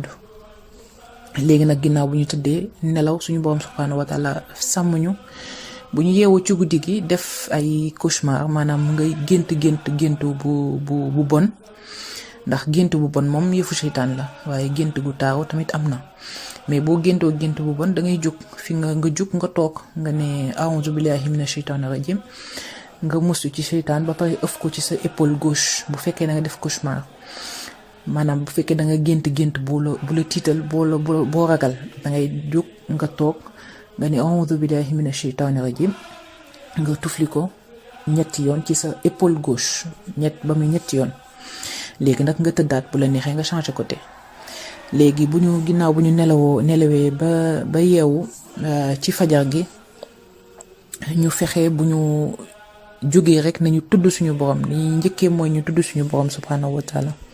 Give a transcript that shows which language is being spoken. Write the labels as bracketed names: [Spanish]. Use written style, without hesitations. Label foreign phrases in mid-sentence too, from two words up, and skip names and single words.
[Wolof] léegi nag ginnaaw bu ñu tëddee nelaw, suñu borom [Arabic] سبحانه وتعالى [Wolof] sàmm ñu bu ñu yeewoo ci guddi gi def ay cauchemar maanaam ngay gént bu bon ndax gént bu bon moom yëfu seytaan la waaye gént gu taaru tamit am na mais boo géntoo gént bu bon da ngay jug fi nga jug nga toog nga ne [Arabic] أعوذ بالله من الشيطان الرجيم [Wolof] nga mustu ci seytaan ba pare ëf ko ci sa [French] épaule gauche [Wolof] bu fekkee da nga def cauchemar maanaam bu fekkee da nga gént bu la tiital boo ragal da ngay jug nga toog nga ne [Arabic] أعوذ بالله من الشيطان الرجيم [Wolof] nga tufli ko ñetti yoon ci sa [French] épaule gauche [Wolof] ba muy ñetti yoon. léegi nag nga tëddaat bu la neexee nga [French] changer côté [Wolof] léegi ginnaaw bu ñu nelawee ba yeewu ci fajar gi ñu fexe bu ñu jógee rek nañu tudd suñu borom li njëkkee mooy ñu tudd suñu borom [Arabic] سبحانه وتعالى